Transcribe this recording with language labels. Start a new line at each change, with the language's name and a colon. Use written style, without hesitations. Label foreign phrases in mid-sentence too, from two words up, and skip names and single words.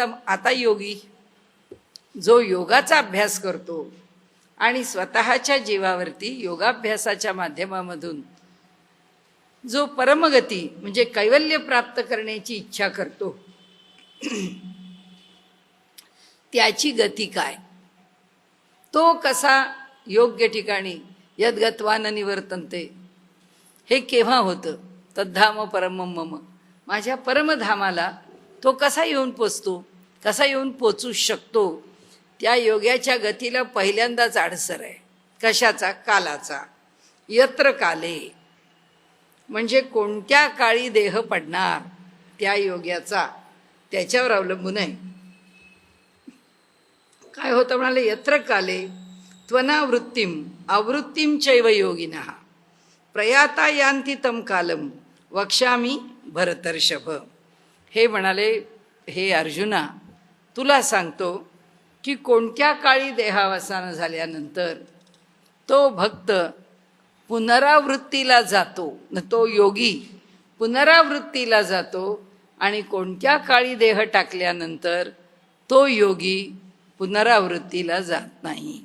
Marathi: आता योगी जो योगाचा अभ्यास करतो आणि स्वतःच्या जीवावरती योगाभ्यासाच्या माध्यमामधून जो परमगती म्हणजे कैवल्य प्राप्त करण्याची इच्छा करतो, त्याची गती काय, तो कसा योग्य ठिकाणी
Sanskrit: यद्गत्वा न निवर्तन्ते,
Marathi: हे केव्हा होतं?
Sanskrit: तद्धाम परमं मम,
Marathi: माझ्या परमधामाला तो कसा येऊन पोचतो, कसा येऊन पोचू शकतो? त्या योग्याच्या गतीला पहिल्यांदाच अडसर आहे. कशाचा? कालाचा.
Sanskrit: यत्र काले
Marathi: म्हणजे कोणत्या काळी देह पडणार त्या योग्याचा, त्याच्यावर अवलंबून आहे. काय होतं म्हणाले?
Sanskrit: यत्र काले त्वनावृत्तिम आवृत्तिम चैव योगिनः प्रयाता यान्ति तं कालम वक्ष्यामि भरतर्षभ.
Marathi: हे म्हणाले हे अर्जुना, तुला सांगतो की कोणत्या काळी देहावसान झाल्यानंतर तो भक्त पुनरावृत्तीला जातो, तो योगी पुनरावृत्तीला जातो. आणि कोणत्या काळी देह टाकल्यानंतर तो योगी पुनरावृत्तीला जात नाही.